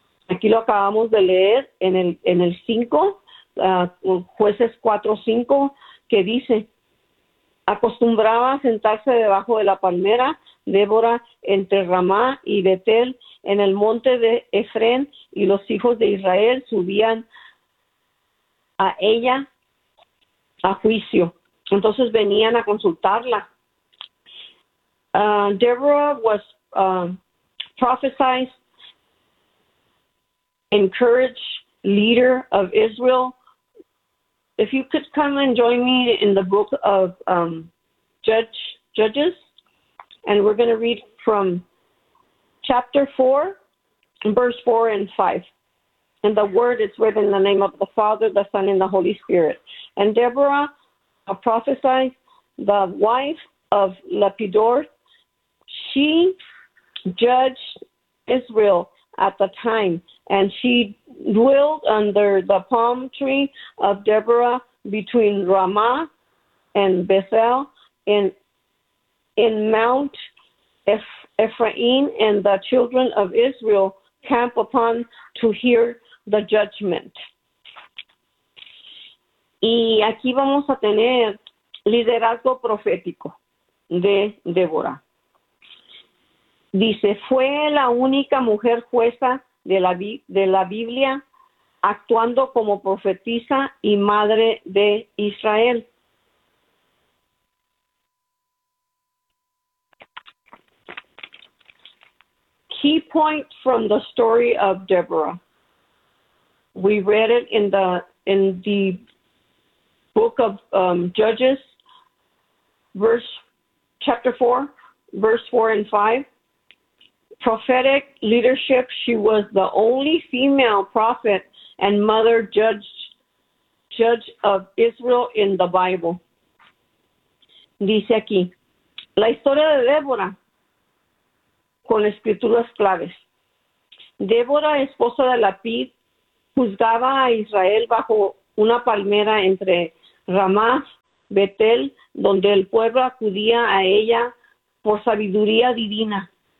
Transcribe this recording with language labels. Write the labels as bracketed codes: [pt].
[es] Aquí lo acabamos de leer en el 5, jueces 4:5, que dice: acostumbraba sentarse debajo de la palmera Débora entre Ramá y Betel en el monte de Efrén, y los hijos de Israel subían a ella a juicio. Entonces venían a consultarla. [en] Deborah was prophesied, encouraged leader of Israel. If you could come and join me in the book of Judges, and we're going to read from chapter 4, verse 4 and 5. And the word is written in the name of the Father, the Son, and the Holy Spirit. And Deborah prophesied, the wife of Lapidor. She judged Israel at the time, and she dwelled under the palm tree of Deborah between Ramah and Bethel in Mount Ephraim, and the children of Israel camp upon to hear the judgment. [es] Y aquí vamos a tener liderazgo profético de Débora. Dice, fue la única mujer jueza de la Biblia actuando como profetisa y madre de Israel. [en] Key point from the story of Deborah. We read it in the book of Judges, chapter 4, verse 4 and 5. Prophetic leadership. She was the only female prophet and mother judge of Israel in the Bible. [es] Dice aquí, la historia de Débora con escrituras claves. Débora, esposa de Lapid, juzgaba a Israel bajo una palmera entre Ramá, Betel, donde el pueblo acudía a ella por sabiduría divina.